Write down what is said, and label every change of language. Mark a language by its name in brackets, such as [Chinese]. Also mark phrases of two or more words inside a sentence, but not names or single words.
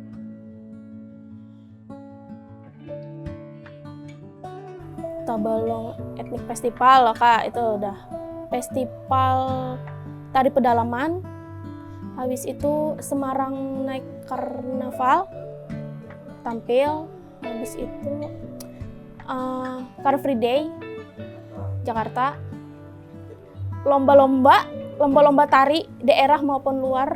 [Indonesian] Tabalong Ethnic Festival loh Kak, itu udah festival tari pedalaman. Habis itu Semarang naik karnaval, tampil. Habis itu Car Free Day Jakarta, lomba tari daerah maupun luar.